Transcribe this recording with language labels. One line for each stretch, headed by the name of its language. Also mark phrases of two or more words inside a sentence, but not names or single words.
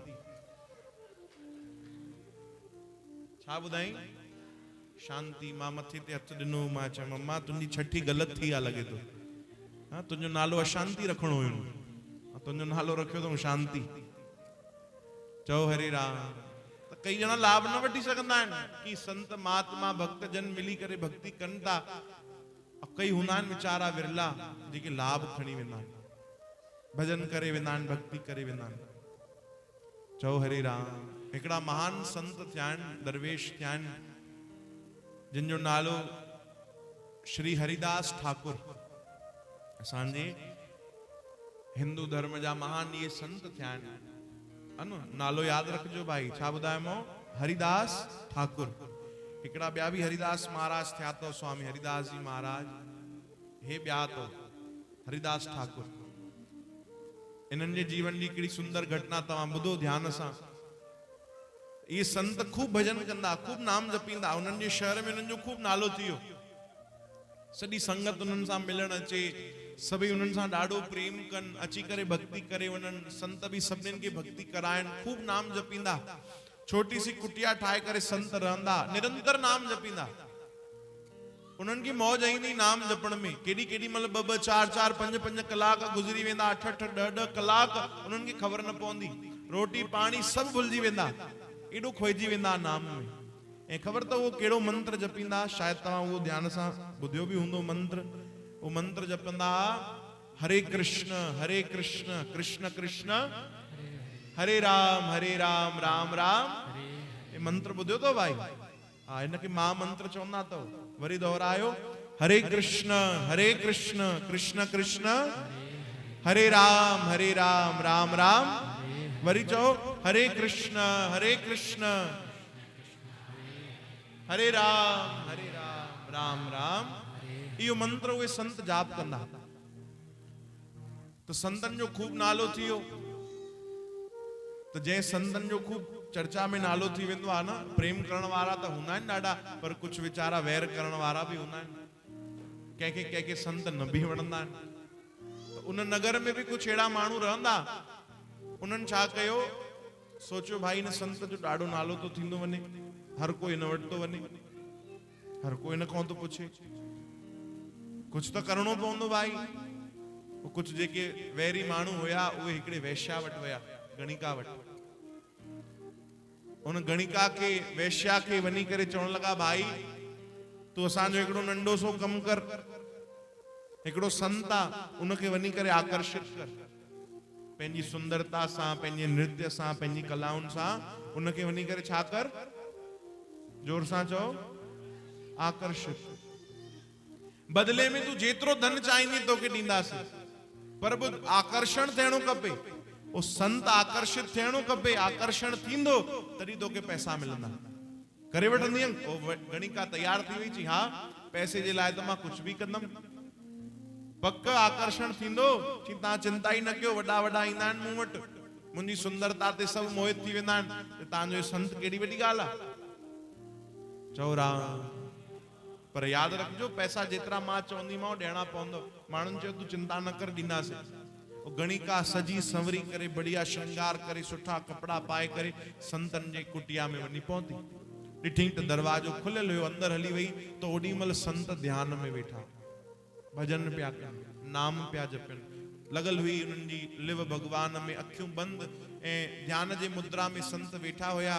Sindhi: छा ॿुधाई? शांति। मां मथे ते हथ ॾिनो, मां चयो अम्मा तुंहिंजी छठी ग़लति थी आहे लॻे थो। हाँ, तुंहिंजो नालो अशांति रखणो हुयो, तुंहिंजो नालो रखियो अथऊं शांति। चओ हरे राम। त कई ॼणा लाभ न वठी सघंदा आहिनि कि संत महात्मा भक्त जन मिली करे भक्ति कनि था। कई हूंदा आहिनि वीचारा विरला जेके लाभ खणी वेंदा आहिनि, भजन करे वेंदा आहिनि, भक्ति करे वेंदा आहिनि। चओ हरे राम। हिकिड़ा महान संत थिया आहिनि, दरवेश थिया आहिनि, जिन जो नालो श्री हरिदास ठाकुर। असांजे हिंदू धर्म जा महान ये संत थिया आहिनि, है न। नालो यादि रखिजो भाई। छा ॿुधायोमांव? हरिदास ठाकुर। हिकिड़ा ॿिया बि हरिदास महाराज थिया अथव, स्वामी हरिदास जी महाराज। हे ॿिया अथव हरिदास ठाकुर। इन्हनि जे जीवन जी हिकिड़ी सुंदर घटना तव्हां ॿुधो ध्यान सां। ये संत खूब भजन कंदा, खूब नाम जपींदा। उन्हनि जे शहर में उन्हनि जो खूब नालो थी वियो। सॼी संगत उन्हनि सां मिलण अचे, सभई उन्हनि सां ॾाढो प्रेम कनि, अची करे भक्ति करे वञनि। संत बि सभिनीनि खे भक्ति कराइनि, खूब नाम जपींदा। छोटी सी कुटिया ठाहे करे संत रहंदा, निरंतर नाम जपींदा। उन्हनि खे मौज ईंदी नाम जपण में। केॾी केॾी महिल 2-2, 4-4, 5-5 कलाक गुज़री वेंदा, 8-8, 10-10 कलाक उन्हनि खे ख़बर न पवंदी। रोटी पाणी सभु भुलिजी वेंदा, एॾो खोइजी वेंदा नाम में। ऐं ख़बर अथव उहो कहिड़ो मंत्र जपींदा? शायदि तव्हां उहो ध्यान सां ॿुधियो बि हूंदो मंत्र। उहो मंत्र जपंदा हरे कृष्ण कृष्ण कृष्ण हरे राम राम राम। ये मंत्र ॿुधियो अथव भाई? हा, हिनखे महामंत्र चवंदा अथव। वरी दोहरायो, हरे कृष्ण कृष्ण कृष्ण हरे राम राम राम। वरी चओ हरे कृष्ण हरे राम राम राम। इहो मंत्र उहे संत जाप कंदा। तो संतन जो खूब नालो थी वियो। तो जंहिं संतन जो खूब चर्चा में नालो थी वेंदो आहे न, प्रेम करण वारा त हूंदा आहिनि ॾाढा, पर कुझु वीचारा वैर करण वारा बि हूंदा आहिनि। कंहिंखे संत न बि वणंदा आहिनि। तो उन नगर में बि कुझु अहिड़ा माण्हू रहंदा। उन्हनि छा कयो, सोचियो भाई इन संत जो ॾाढो नालो तो थींदो वञे, हर कोई इन वटि तो वञे, हर कोई इन खां तो पुछे, कुछ तो करणो पवंदो भाई। कुछ जेके वैरी माण्हू हुया उहे हिकिड़े वैश्या वटि विया, गणिका वटि। उन गणिका के वैश्या के वञी करे चवण लगा, भाई तू असांजो हिकिड़ो नंढो सो कमु कर, हिकिड़ो संत आहे उनखे वञी करे आकर्षित कर, पंहिंजी सुंदरता सां, पंहिंजे नृत्य सां, पंहिंजी कलाउनि सां उनखे वञी करे छा कर, जोर सां चओ, आकर्षित। बदले में तू जेतिरो धन चाहींदी तोखे ॾींदासीं, पर ॿुध आकर्षण थियणो खपे। ओ संत आकर्षित थियणो खपे। आकर्षण थींदो तॾहिं तोखे पैसा मिलंदा। करे वठंदी गणिका तैयार थी वई, चई हा पैसे जे लाइ त मां कुझु बि कंदमि। पक आकर्षण थींदो। चई तव्हां चिंता ई न कयो, वॾा वॾा ईंदा आहिनि मूं वटि, मुंहिंजी सुंदरता ते सभु मोहित थी वेंदा आहिनि। तव्हांजो संत केॾी वॾी ॻाल्हि आहे। चओ राम। पर याद रखजो, पैसा जेतिरा मां चवंदीमांव ॾियणा पवंदो। माण्हुनि चयो तूं चिंता न कर, ॾींदासीं। गणिका सजी संवरी करे, बढ़िया श्रृंगार करे, सुठा कपड़ा पाए करे संतन जे कुटिया में वञी पहुती। ॾिठी त दरवाजो खुलियल हुयो, अंदर हली वई तो ओॾी महिल संत ध्यान में वेठा, भजन पिया कनि, नाम पिया जपनि। लॻल हुई उन्हनि जी लिव भगवान में, अखियूं बंदि ऐं ध्यान जे मुद्रा में संत वेठा हुया।